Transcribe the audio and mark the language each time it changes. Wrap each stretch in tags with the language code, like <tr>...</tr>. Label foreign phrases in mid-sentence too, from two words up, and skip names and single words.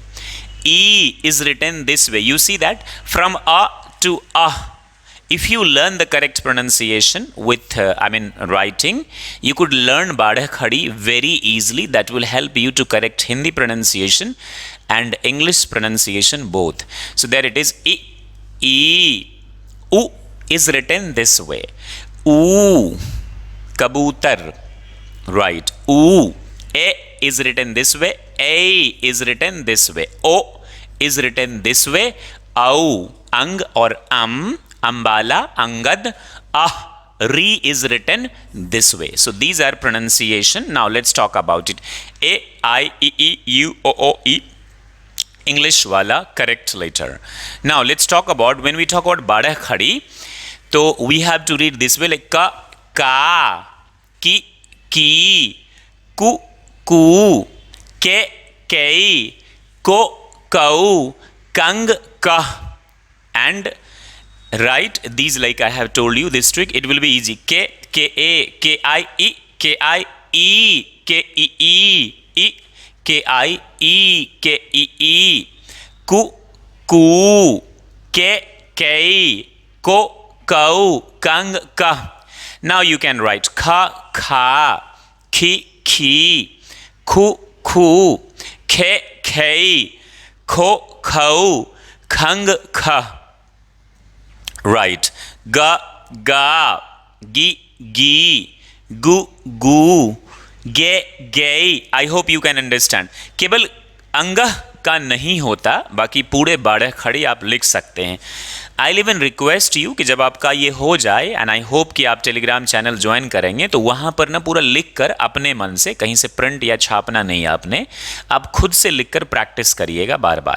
<en>E is written this way. You see that from a to a. If you learn the correct pronunciation with, writing, you could learn Bada Khadi very easily. That will help you to correct Hindi pronunciation and English pronunciation both. So there it is. E. U is written this way. Oo. Kabutar. Right. Oo. A is written this way. A is written this way. O is written this way. Au. Ang or Ambala. Angad. Ah. Re is written this way. So these are pronunciation. Now let's talk about it. A, I, E, U, O, E. English wala correct letter. Now let's talk about, when we talk about Bada Khadi, so we have to read this way, like ka, ki, ku, ke, ko, kau, kang, ka. And right, these, like I have told you this trick, it will be easy. K, I, E, ku, ke, ko, kau, kang, ka. Now you can write kha, ki, ku, ke, ko, kau, kang, ka. Right. Ga, gi, gu, ge. I hope you can understand.</en> <hi>केवल अंग का नहीं होता, बाकी पूरे बाड़ा खड़ी आप लिख सकते हैं.</hi> <en>I live in request you</en> <hi>कि जब आपका ये हो जाए,</hi> <en>and I hope</en> <hi>कि आप टेलीग्राम चैनल ज्वाइन करेंगे, तो वहाँ पर ना पूरा लिख कर अपने मन से, कहीं से प्रिंट या छापना नहीं है आपने, आप खुद से लिख कर प्रैक्टिस करिएगा बार बार.</hi>